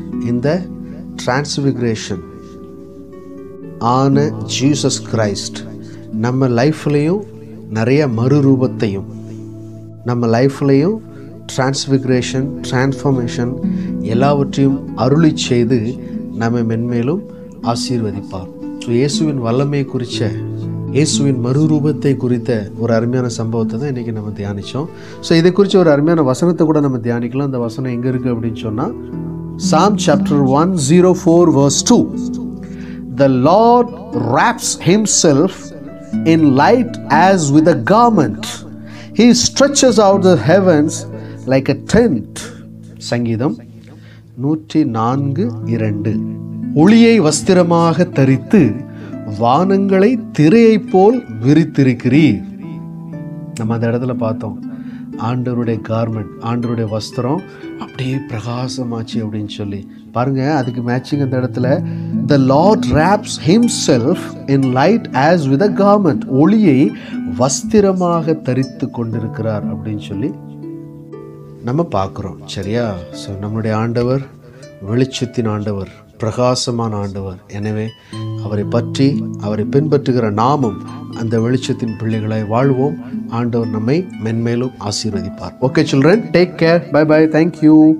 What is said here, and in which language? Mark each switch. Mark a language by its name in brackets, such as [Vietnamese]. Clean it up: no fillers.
[Tamil] இந்த டிரான்ஸ்ஃபிகரேஷன் ஆன Jesus Christ நம்ம லைஃப்லையும் நிறைய மறுரூபத்தையும், நம்ம லைஃப்லையும் டிரான்ஸ்ஃபிகரேஷன், டிரான்ஸ்ஃபர்மேஷன் எல்லாவற்றையும் அருளி செய்து நம்ம மென்மேலும் ஆசீர்வதிப்பார். ஸோ இயேசுவின் வல்லமை குறித்த, இயேசுவின் மறுரூபத்தை குறித்த ஒரு அருமையான சம்பவத்தை தான் இன்றைக்கி நம்ம தியானித்தோம். ஸோ இதை குறித்து ஒரு அருமையான வசனத்தை கூட நம்ம தியானிக்கலாம். அந்த வசனம் எங்கே இருக்குது அப்படின்னு சொன்னால், [English] Psalm chapter 104 verse 2. The Lord wraps himself in light as with a garment. He stretches out the heavens like a tent. [Tamil] சங்கீதம் 104:2. ஒளியை வஸ்திரமாக தரித்து வானங்களை திரையைப் போல் விரித்திருக்கிறீர். நம்ம அந்த இடத்துல பார்த்தோம், ஆண்டவருடைய கார்மெண்ட், ஆண்டவருடைய வஸ்திரம் அப்படியே பிரகாசமாச்சு அப்படின்னு சொல்லி பாருங்க. அதுக்கு மேட்சிங் அந்த இடத்துல [English] the Lord wraps himself in light as with a garment. [Tamil] ஒளியை வஸ்திரமாக தரித்து கொண்டிருக்கிறார் அப்படின்னு சொல்லி நம்ம பார்க்குறோம். சரியா? ஸோ நம்முடைய ஆண்டவர் வெளிச்சத்தின் ஆண்டவர், பிரகாசமான ஆண்டவர். எனவே அவரை பற்றி, அவரை பின்பற்றுகிற நாமும் அந்த வெளிச்சத்தின் பிள்ளைகளை வாழ்வோம். ஆண்டவர் நம்மை மென்மேலும் ஆசீர்வதிப்பார். [English] Okay children, take care. Bye bye. Thank you.